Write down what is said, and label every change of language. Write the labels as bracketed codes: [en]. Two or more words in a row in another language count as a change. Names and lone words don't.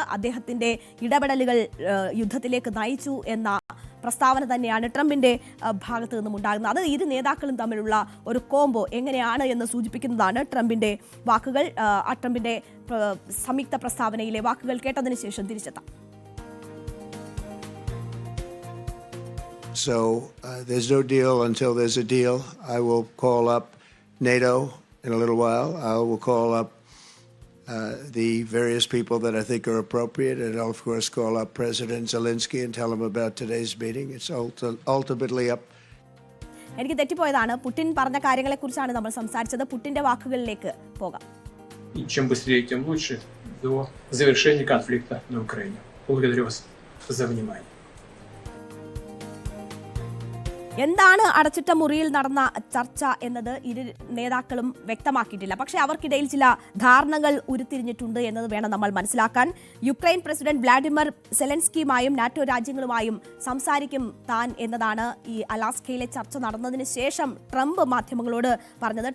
[ml] അദ്ദേഹത്തിന്റെ ഇടപെടലുകൾ യുദ്ധത്തിലേക്ക് നയിച്ചു എന്ന പ്രസ്താവന തന്നെയാണ് ട്രംപിന്റെ ഭാഗത്തു നിന്നും ഉണ്ടാകുന്നത്. അത് ഇരു നേതാക്കളും തമ്മിലുള്ള ഒരു കോംബോ എങ്ങനെയാണ് എന്ന് സൂചിപ്പിക്കുന്നതാണ് ട്രംപിന്റെ വാക്കുകൾ. ആ ട്രംപിന്റെ സംയുക്ത പ്രസ്താവനയിലെ വാക്കുകൾ കേട്ടതിന് ശേഷം തിരിച്ചെത്താം. [en] So there's no deal until there's a deal. I will call up NATO in a little while. I will call up the various people that I think are appropriate, and I'll of course call up President Zelensky and tell him about today's meeting. It's ultimately up. [ml] എനിക്ക് തെറ്റിപ്പോയതാണ്. പുടിൻ പറഞ്ഞ കാര്യങ്ങളെക്കുറിച്ചാണ് നമ്മൾ സംസാരിച്ചത്. പുടിന്റെ വാക്കുകളിലേക്ക് പോകാം. [ru] И чем быстрее, тем лучше до завершения конфликта на Украине. Благодарю вас за внимание. [ml] എന്താണ് അടച്ചിട്ട മുറിയിൽ നടന്ന ചർച്ച എന്നത് ഇരു നേതാക്കളും വ്യക്തമാക്കിയിട്ടില്ല. പക്ഷേ അവർക്കിടയിൽ ചില ധാരണകൾ ഉരുത്തിരിഞ്ഞിട്ടുണ്ട് എന്നത് വേണം നമ്മൾ മനസ്സിലാക്കാൻ. യുക്രൈൻ പ്രസിഡന്റ് വ്ളാഡിമിർ സെലൻസ്കിയുമായും നാറ്റോ രാജ്യങ്ങളുമായും സംസാരിക്കും താൻ എന്നതാണ് ഈ അലാസ്കയിലെ ചർച്ച നടന്നതിന് ശേഷം ട്രംപ് മാധ്യമങ്ങളോട് പറഞ്ഞത്.